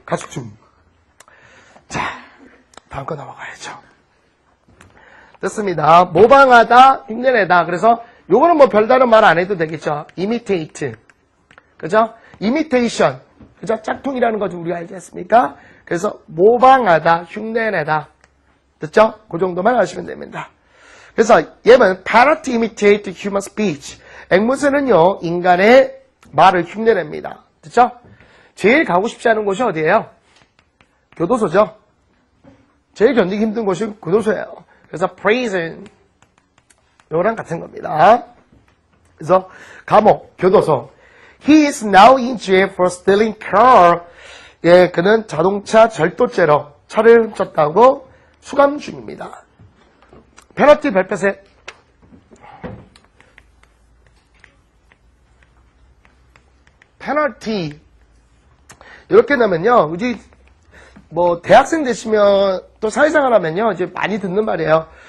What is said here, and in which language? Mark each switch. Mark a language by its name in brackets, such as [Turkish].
[Korean] costume. 자, 다음 거 넘어가야죠. 됐습니다. 모방하다, 흉내내다. 그래서 요거는 뭐 별다른 말 안 해도 되겠죠. [English] imitate. [Korean] 그죠? [English] imitation. 그죠? [Korean] 짝퉁이라는 거 좀 우리가 알지 않습니까? 그래서 모방하다, 흉내내다. 됐죠? 그 정도만 아시면 됩니다. 그래서 얘는 [English] parrot imitate human speech. [Korean] 앵무새는요, 인간의 말을 흉내냅니다. 됐죠? 제일 가고 싶지 않은 곳이 어디예요? 교도소죠. 제일 견디기 힘든 곳이 교도소예요. 그래서 prison 요거랑 같은 겁니다. 그래서 감옥, 교도소. [English] He is now in jail for stealing car. [Korean] 예, 그는 자동차 절도죄로 차를 훔쳤다고 수감 중입니다. 페널티 별표셋. 페널티. 이렇게 나면요, 뭐 대학생 되시면 또 사회생활 하면요 이제 많이 듣는 말이에요.